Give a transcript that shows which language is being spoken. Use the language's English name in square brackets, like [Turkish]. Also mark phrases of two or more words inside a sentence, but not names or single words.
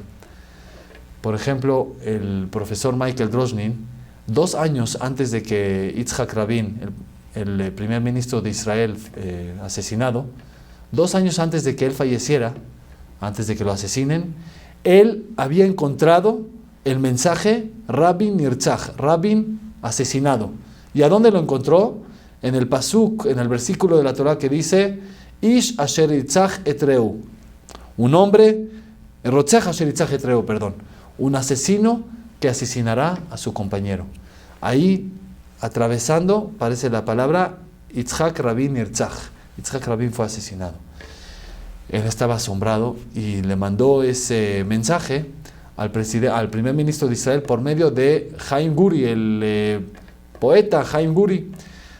[Spanish] Por ejemplo, el profesor Michael Drosnin, 2 años antes de que Yitzhak Rabin, el primer ministro de Israel, asesinado, 2 años antes de que él falleciera, antes de que lo asesinen, él había encontrado el mensaje [Hebrew] רבין נרצח, [Spanish] Rabin asesinado. ¿Y a dónde lo encontró? En el pasuk, en el versículo de la Torah que dice [Hebrew] איש אשר ירצח את רעהו, [Spanish] un hombre, [Hebrew] רוצח אשר ירצח את רעהו, [Spanish] perdón, un asesino que asesinará a su compañero. Ahí, atravesando, aparece la palabra [Hebrew] יצחק רבין נרצח. [Spanish] Yitzhak Rabin fue asesinado. Él estaba asombrado y le mandó ese mensaje al primer ministro de Israel por medio de Haim Guri, el poeta Haim Guri.